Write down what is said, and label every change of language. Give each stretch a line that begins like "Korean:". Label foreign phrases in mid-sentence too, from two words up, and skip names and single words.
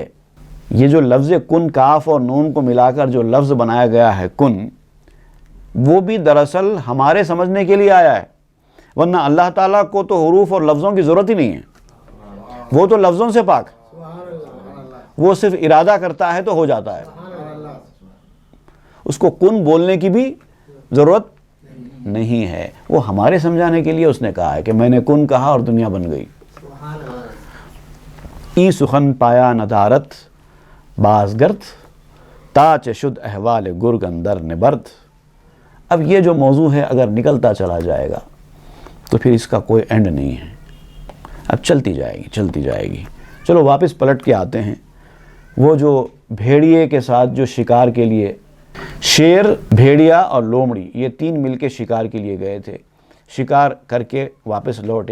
Urdu: یہ جو لفظ کن، کاف اور نون کو ملا کر جو لفظ بنایا گیا ہے کن، وہ بھی دراصل ہمارے سمجھنے کے لیے آیا ہے، ورنہ اللہ تعالیٰ کو تو حروف اور لفظوں کی ضرورت ہی نہیں ہے، وہ تو لفظوں سے پاک، وہ صرف ارادہ کرتا ہے تو ہو جاتا ہے، اس کو کن بولنے کی بھی ضرورت نہیں ہے۔ وہ ہمارے سمجھانے کے لیے اس نے کہا ہے کہ میں نے کن کہا اور دنیا بن گئی۔
Persian: ای سخن پایا ندارت بازگرد تاچ شد احوال گرگ اندر نبرد۔
Urdu: اب یہ جو موضوع ہے اگر نکلتا چلا جائے گا تو پھر اس کا کوئی اینڈ نہیں ہے، اب چلتی جائے گی۔ چلو واپس پلٹ کے آتے ہیں۔ وہ جو بھیڑیے کے ساتھ جو شکار کے لیے، شیر، بھیڑیا اور لومڑی، یہ تین مل کے شکار کے لیے گئے تھے، شکار کر کے واپس لوٹے۔